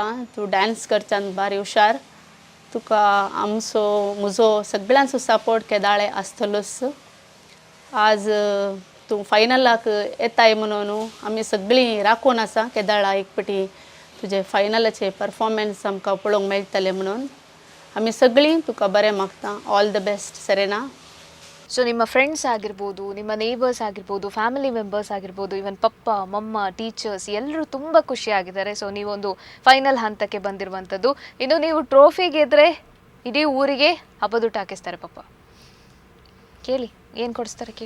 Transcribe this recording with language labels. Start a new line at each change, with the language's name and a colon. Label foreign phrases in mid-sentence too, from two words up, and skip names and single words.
Konkani: तूं डान्स करच्यान बारी हुशार. तुका आमचो म्हजो सगळ्यांचो सपोर्ट केदाळे आसतलोच. आज तूं फायनलाक येताय म्हणून आमी सगळीं राखून आसा केदाळा एक पटी. तुजे फायनलाचे परफॉर्मन्स आमकां पळोवंक मेळटले म्हणून आमी सगळीं तुका बरें मागता.
English: All the best Serena.
Kannada: ಸೊ ನಿಮ್ಮ ಫ್ರೆಂಡ್ಸ್ ಆಗಿರ್ಬೋದು, ನಿಮ್ಮ ನೇಬರ್ಸ್ ಆಗಿರ್ಬೋದು,
English: family members
Kannada: ಆಗಿರ್ಬೋದು, ಇವನ್ ಪಪ್ಪ ಮಮ್ಮ ಟೀಚರ್ಸ್ ಎಲ್ಲರೂ ತುಂಬ ಖುಷಿಯಾಗಿದ್ದಾರೆ. ಸೊ ನೀವೊಂದು ಫೈನಲ್ ಹಂತಕ್ಕೆ ಬಂದಿರುವಂಥದ್ದು. ಇನ್ನು ನೀವು ಟ್ರೋಫಿ ಗೆದ್ರೆ ಇಡೀ ಊರಿಗೆ ಹಬ್ಬದೂಟ ಹಾಕಿಸ್ತಾರೆ ಪಪ್ಪ. ಕೇಳಿ ಏನು ಕೊಡಿಸ್ತಾರೆ ಕೇಳಿ.